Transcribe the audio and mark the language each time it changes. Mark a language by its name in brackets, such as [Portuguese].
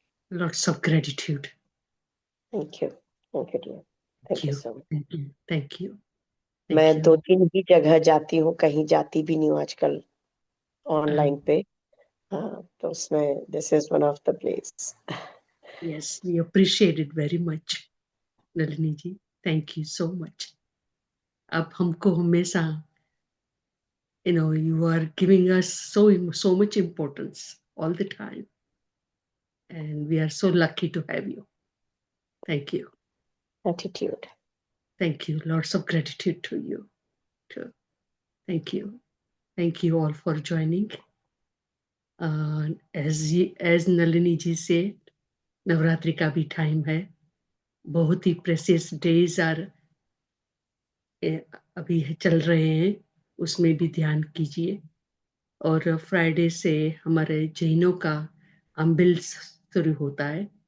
[English] Lots of gratitude. Thank you, thank you dear, thank you so much. Thank you. [Hindi] मैं 2-3 ही जगह जाती हूँ, कहीं जाती भी नहीं हूँ आजकल ऑनलाइन पे। [English] हाँ, तो उसमें this is one of the place. Yes, we appreciate it very much, Nalini ji. Thank you so much. [Hindi] आप हमको हमेशा, [English] you are giving us so much importance all the time, and we are so lucky to have you. Thank you. Attitude. Thank you. Lots of gratitude to you too. Thank you. Thank you all for joining. As Nalini ji said, [Hindi] Navratri का भी time है, बहुत ही precious days अभी चल रहे हैं, उसमें भी ध्यान कीजिए। और फ्राइडे से हमारे जैनों का अम्बिल शुरू होता है।